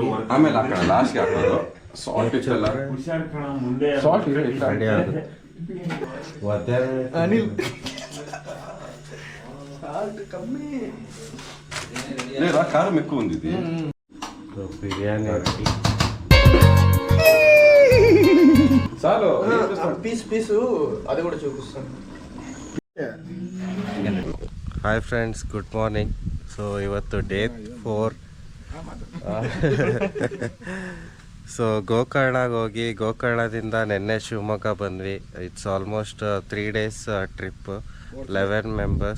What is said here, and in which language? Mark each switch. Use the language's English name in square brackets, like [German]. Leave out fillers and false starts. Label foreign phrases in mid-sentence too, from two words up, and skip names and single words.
[Kannada] ಆಮೇಲೆ ಹಾಕೋಣ, ಲಾಸ್ಟ್ಗೆ ಹಾಕೋದು. ಸಾಲ್ಟ್ ಇಟ್ಟಲ್ಲ, ಸಾಲ್ಟ್ ರೆಡಿ ಆಗುತ್ತೆ. ಅನಿಲ್ ಖಾರ ಮೆಕ್ಕು ಬಂದಿದೆ. ಸೊ ಬಿರಿಯಾನಿ ಹಾಕಿ [Telugu] చాలు పీసు అది కూడా చూపిస్తాను. [English] hi friends, good morning. [Kannada] ಸೊ ಇವತ್ತು ಡೇ 4. ಸೊ ಗೋಕರ್ಣಗೆ ಹೋಗಿ ಗೋಕರ್ಣದಿಂದ ನಿನ್ನೆ ಶಿವಮೊಗ್ಗ ಬಂದ್ವಿ. [English] it's almost 3 days trip, 11 members.